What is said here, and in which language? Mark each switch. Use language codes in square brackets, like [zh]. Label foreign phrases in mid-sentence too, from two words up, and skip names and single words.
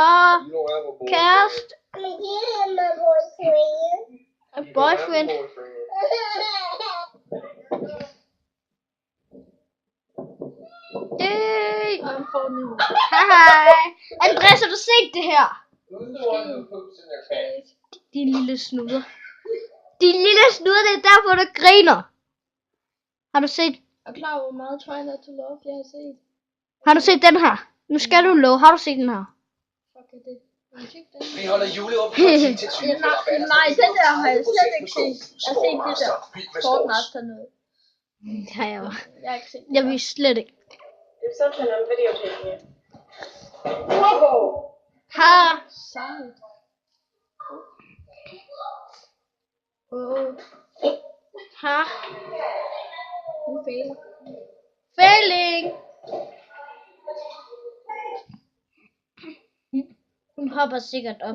[da] Kæreste. [en] A boyfriend. [da] Hey. Han får den ud. Hej. Andreas, har du set det her? [en] Who's the one who poops in their pants? [da] Din lille snuder. Din lille snuder, det er derfor, du griner. Har du set? Er klar over, hvor meget [en] Try Not To Love [da] jeg har set? Har du set den her? Nu skal du love. Har du set den her? Fuck er det? Er det ikke den? Vi holder juleåbent fra 10 til 20. Nej, den der har jeg slet ikke set. Jeg har set det der Sportmaster noget. Det har jeg jo. Jeg har ikke set det. Jeg vidste slet ikke. [en] There's something I'm videotaping you. Ha! [da] Sejt. Ha! Hun fejler. [en] Failing! Hun hopper sikkert op